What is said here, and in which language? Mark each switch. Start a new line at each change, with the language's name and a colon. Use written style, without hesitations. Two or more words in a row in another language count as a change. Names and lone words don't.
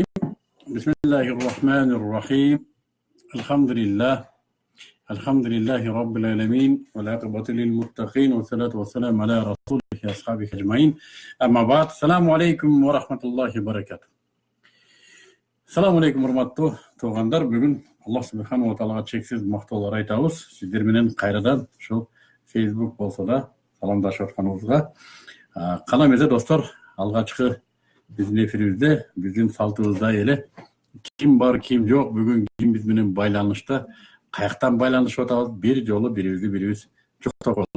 Arabic: بسم الله الرحمن الرحيم. الحمد لله رب العالمين والعاقبة للمتقين والصلاة والسلام على رسوله وأصحابه أجمعين. أما بعد، السلام عليكم ورحمة الله وبركاته. السلام عليكم
Kyrgyz: урматтуу туугандар. Бүгүн Аллах
Arabic: سبحانه وتعالى
Kyrgyz: чексиз мактоолор айтабыз. Сиздер менен кайрадан ушул Facebook болсо да саламдашып атканыбызга кана эмесе достор, алгачкы биздин эфирибизде биздин салтыбызда эле ким бар ким жок, бүгүн ким биз менен байланышта, каяктан байланышып атабыз, бир жолу бирибиз жоктоп койгула.